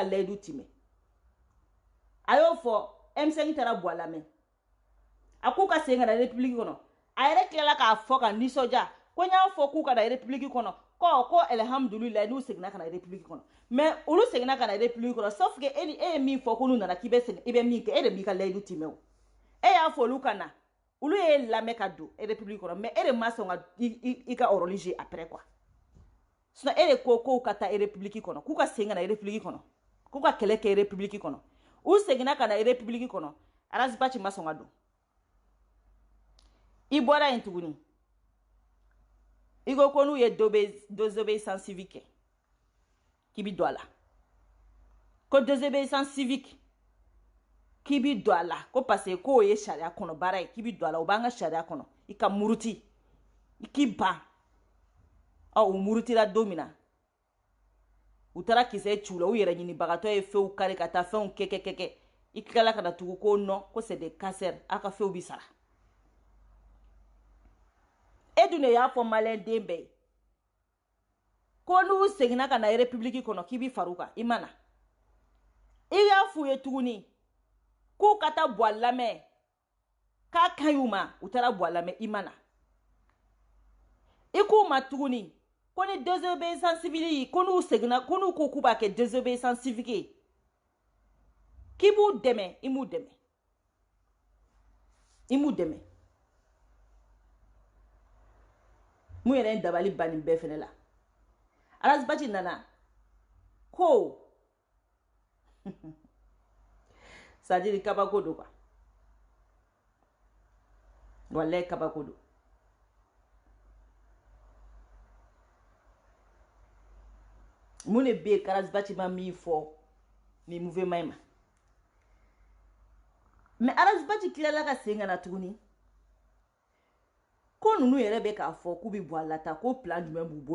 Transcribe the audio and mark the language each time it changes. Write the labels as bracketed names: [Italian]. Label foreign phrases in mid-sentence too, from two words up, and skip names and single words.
[Bambara] layidu timɛ a y'o fɔ M5 taara bɔ lamɛ a k'u ka segin ka na république kɔnɔ a yɛrɛ tilala k'a fɔ ka nisɔndiya ko n y'a fɔ k'u ka na république kɔnɔ ko alhamdulilayi n'u seginna ka na république kɔnɔ mais olu seginna ka na république kɔnɔ [French] sauf que [Bambara] e ye min fɔ ko n'u nana k'i bɛ segin i bɛ min kɛ e de b'i ka layidu timɛ o e y'a fɔ olu ka na olu ye lamɛn ka don république kɔnɔ mais e de ma sɔn ka i ka [French] rôle jouer après quoi [Bambara] sinon e de ko k'u ka taa république kɔnɔ k'u ka segin ka na république kɔnɔ k'u ka kɛlɛ kɛ république kɔnɔ u seginna ka na république kɔnɔ Arazbachi ma sɔn ka don i bɔra yen tuguni i ko ko n'u ye [French] désobéissance civique [Bambara] k'i bi don a la ko [French] désobéissance civique [Bambara] k'i bi don a la ko [French] parce que [Bambara] k'o ye sariya kɔnɔ baara ye k'i bi don a la o b'an ka sariya kɔnɔ i ka muruti i k'i ban u murutira don min na u taara kisɛ ci u la u yɛrɛ ɲinibagatɔ ye fɛnw kari ka taa fɛnw kɛ i tilala ka na tugu ko non ko [French] c'est des cancers [Bambara] a ka fɛnw bi sara e dun de y'a fɔ maliyɛn den bɛɛ ye ko n'u seginna ka na république kɔnɔ k'i bi far'u kan i ma na i y'a f'u ye tuguni k'u ka taa bɔ a lamɛn k'a ka ɲi u ma u taara bɔ a lamɛn i ma na i k'u ma tuguni ko ni [French] désobéissance civique [Bambara] ko n'u seginna ko n'u ko k'u b'a kɛ [French] désobéissance civique [Bambara] ye k'i b'u dɛmɛ i m'u dɛmɛ mun yɛrɛ ye dabali ban nin bɛɛ fɛnɛ la Arazbachi nana ko c'est-à-dire kabako do quoi wallahi kabako do mun de bɛ yen Arazbachi ma min fɔ nin mouvement in ma mais Arazbachi tilala ka segin ka na tuguni ko nunu yɛrɛ bɛ k'a fɔ k'u bi bɔ a la ta ko plan jumɛn b'u